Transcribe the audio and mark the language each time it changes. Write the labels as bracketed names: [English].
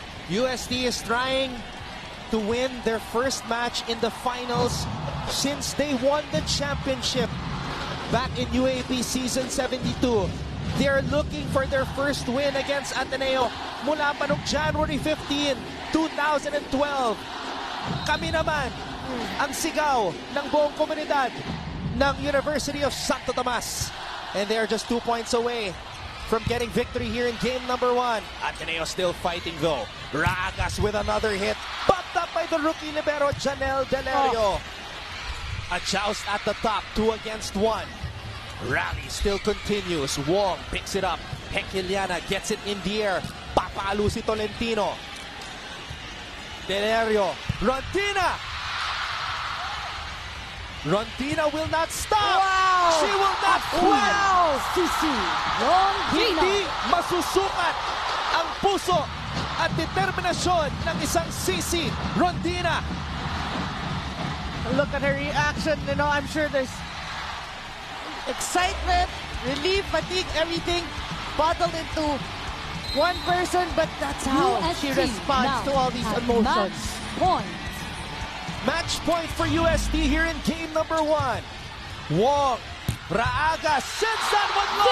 [English] UST is trying to win their first match in the finals since they won the championship back in UAP Season 72. They're looking for their first win against Ateneo [Filipino] mula pa noong [English] January 15, 2012. [Filipino] Kami naman ang sigaw ng buong komunidad ng University of Santo Tomas. [English] And they are just 2 points away from getting victory here in game number 1. Ateneo still fighting though. Ragas with another hit. Popped up by the rookie libero, Janelle Delerio. A joust at the top, 2 against 1. Rally still continues. Wong picks it up. Hekiliana gets it in the air. [Filipino] Papalo si Tolentino. Delerio. Rondina! [English] Rondina will not stop. Wow! She will not quit. Wow! Sisi Rondina. [Filipino] Hindi masusukat ang puso at determinasyon ng isang Sisi Rondina. [English] Look at her reaction. You know, I'm sure there's excitement, relief, fatigue, everything bottled into one person, but that's how she responds to all these emotions. Match point for UST here in game number 1. Wong, Raagas sends that one long.